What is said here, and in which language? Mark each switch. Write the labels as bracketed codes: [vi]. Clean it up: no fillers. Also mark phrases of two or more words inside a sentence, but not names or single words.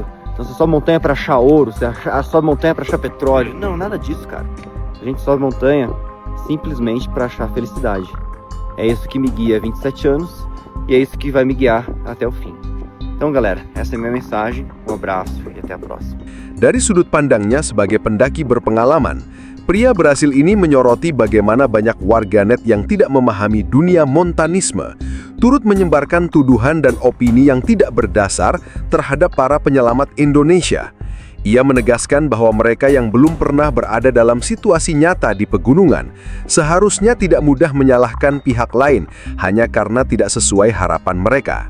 [pt] Então você sobe montanha para achar ouro, você sobe montanha para achar petróleo. Não, nada disso, cara. A gente sobe montanha simplesmente para achar felicidade. É isso que me guia há 27 anos e é isso que vai me guiar até o fim. Então, galera, essa é a minha mensagem. Um abraço e até a próxima. [id] Dari sudut pandangnya sebagai pendaki berpengalaman, pria Brasil ini menyoroti bagaimana banyak warganet yang tidak memahami dunia montanisme, turut menyebarkan tuduhan dan opini yang tidak berdasar terhadap para penyelamat Indonesia. Ia menegaskan bahwa mereka yang belum pernah berada dalam situasi nyata di pegunungan seharusnya tidak mudah menyalahkan pihak lain hanya karena tidak sesuai harapan mereka.